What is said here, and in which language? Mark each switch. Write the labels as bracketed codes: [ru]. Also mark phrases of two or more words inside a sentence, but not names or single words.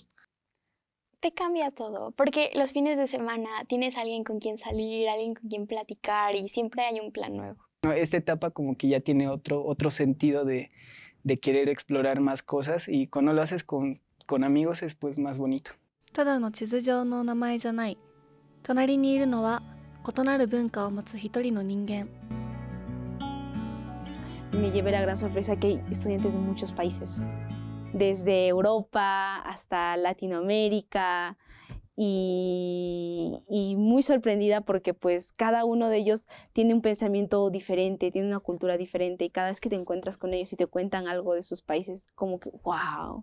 [es] Te cambia todo, porque los fines de semana tienes a alguien con quien salir, alguien con quien platicar y siempre hay un plan nuevo. Esta etapa como que ya tiene otro sentido de querer explorar más cosas y cuando lo haces con amigos es pues más bonito. [ja] ただの地図上の名前じゃない。隣にいるのは異なる文化を持つ一人の人間。 [es] Me llevé la gran sorpresa que hay estudiantes de muchos países, desde Europa hasta Latinoamérica y muy sorprendida porque pues cada uno de ellos tiene un pensamiento diferente, tiene una cultura diferente y cada vez que te encuentras con ellos y te cuentan algo de sus países, como que wow.